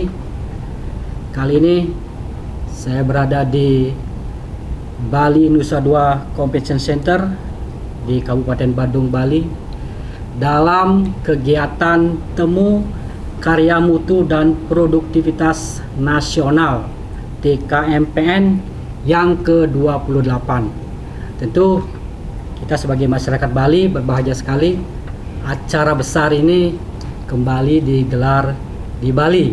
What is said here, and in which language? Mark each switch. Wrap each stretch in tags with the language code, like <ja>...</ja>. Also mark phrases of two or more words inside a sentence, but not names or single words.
<id>Kali ini saya berada di Bali Nusa Dua Convention Center di Kabupaten Badung, Bali, dalam kegiatan Temu Karya Mutu dan Produktivitas Nasional TKMPN yang ke-28. Tentu kita sebagai masyarakat Bali berbahagia sekali acara besar ini kembali digelar di Bali.</id>